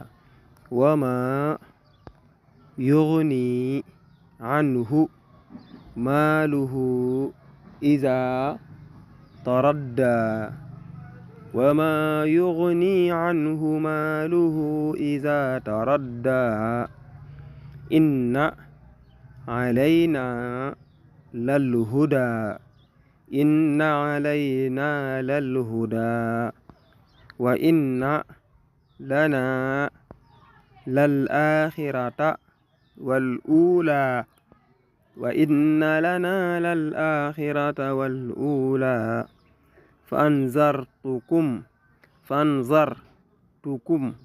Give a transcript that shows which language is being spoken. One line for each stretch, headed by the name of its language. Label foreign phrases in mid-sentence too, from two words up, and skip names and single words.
Arabic: وما يغني عنه ماله إذا تردى وما يغني عنه ماله إذا تردى إن علينا للهدى وإن لنا للآخرة والأولى فأنذرتكم